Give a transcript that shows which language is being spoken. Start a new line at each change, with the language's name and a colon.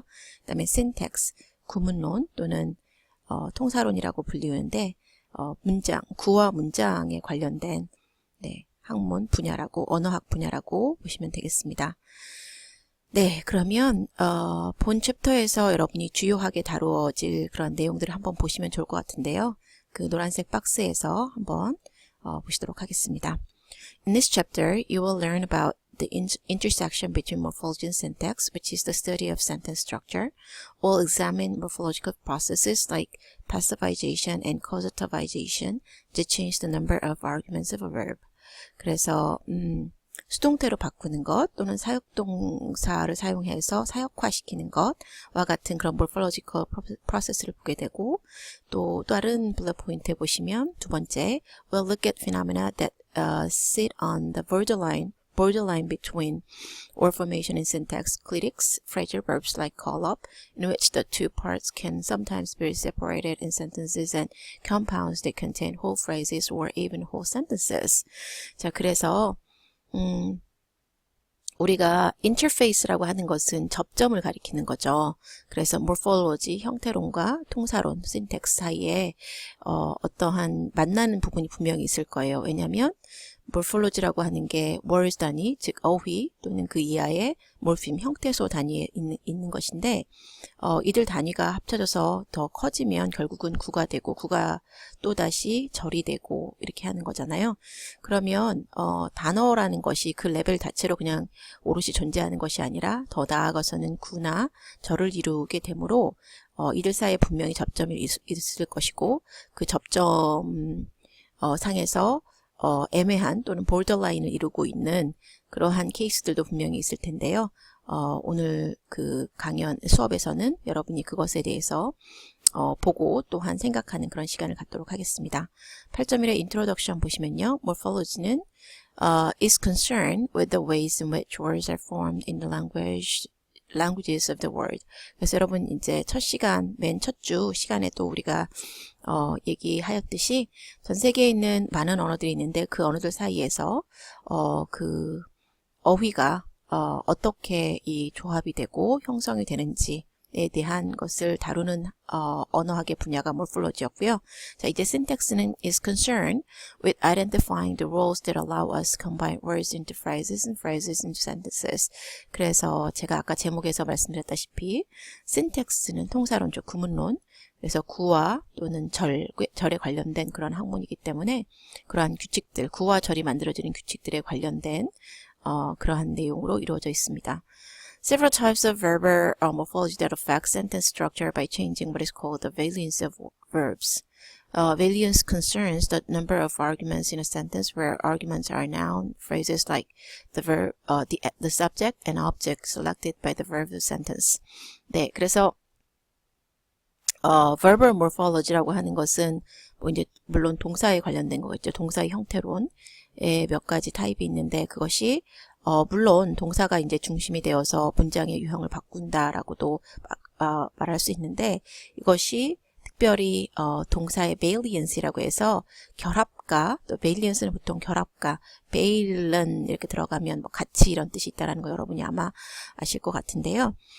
Korean: 그 다음에 syntax, 구문론 또는 통사론이라고 불리우는데 구와 문장에 관련된 학문 분야라고, 언어학 분야라고 보시면 되겠습니다. 네, 그러면 본 챕터에서 여러분이 주요하게 다루어질 그런 내용들을 한번 보시면 좋을 것 같은데요. 그 노란색 박스에서 한번 보시도록 하겠습니다.
English: In this chapter, you will learn about the intersection between morphology and syntax, which is the study of sentence structure. We'll examine morphological processes like passivization and causativization to change the number of arguments of a verb.
Korean: 그래서 수동태로 바꾸는 것 또는 사역동사를 사용해서 사역화시키는 것과 같은 그런 morphological process를 보게 되고, 또 다른 블록 포인트에 보시면 두 번째,
English: we'll look at phenomena that sit on the borderline between word formation and syntax, clitics, phrasal verbs like call up, in which the two parts can sometimes be separated in sentences, and compounds that contain whole phrases or even whole sentences.
Korean: 자, 그래서 우리가 인터페이스라고 하는 것은 접점을 가리키는 거죠. 그래서 morphology, 형태론과 통사론, syntax 사이에 어떠한 만나는 부분이 분명히 있을 거예요. 왜냐하면 morphology라고 하는 게 words 단위, 즉 어휘 또는 그 이하의 morpheme, 형태소 단위에 있는 것인데, 이들 단위가 합쳐져서 더 커지면 결국은 구가 되고, 구가 또다시 절이 되고 이렇게 하는 거잖아요. 그러면 단어라는 것이 그 레벨 자체로 그냥 오롯이 존재하는 것이 아니라 더 나아가서는 구나 절을 이루게 되므로 이들 사이에 분명히 접점이 있을 것이고, 그 접점 상에서 애매한 또는 borderline을 이루고 있는 그러한 케이스들도 분명히 있을 텐데요. 오늘 그 강연 수업에서는 여러분이 그것에 대해서 보고 또한 생각하는 그런 시간을 갖도록 하겠습니다. 8.1의 introduction 보시면요.
English: morphology는 is concerned with the ways in which words are formed in the languages of the world.
Korean: 그래서 여러분 이제 맨 첫 주 시간에 또 우리가 얘기하였듯이 전 세계에 있는 많은 언어들이 있는데 그 언어들 사이에서 그 어휘가 어떻게 이 조합이 되고 형성이 되는지 대한 것을 다루는 언어학의 분야가 morphology였고요.
English: 자, 이제 syntax는 is concerned with identifying the rules that allow us to combine words into phrases and phrases into sentences.
Korean: 그래서 제가 아까 제목에서 말씀드렸다시피 syntax는 통사론적 구문론, 그래서 구와 또는 절에 관련된 그런 학문이기 때문에 그러한 규칙들, 구와 절이 만들어지는 규칙들에 관련된 그러한 내용으로 이루어져 있습니다.
English: Several types of verbal morphology that affect sentence structure by changing what is called the valence of verbs. Valence concerns the number of arguments in a sentence where arguments are noun phrases like the verb, the subject and object selected by the verb of the sentence.
Korean: 네, 그래서 verbal morphology라고 하는 것은 뭐 이제 물론 동사에 관련된 거겠죠. 동사의 형태론에 몇 가지 타입이 있는데 그것이 물론 동사가 이제 중심이 되어서 문장의 유형을 바꾼다라고도 말할 수 있는데 이것이 특별히 동사의 variance라고 해서 결합과, 또 variance는 보통 결합과, valent 이렇게 들어가면 뭐 같이 이런 뜻이 있다라는 거 여러분이 아마 아실 것 같은데요.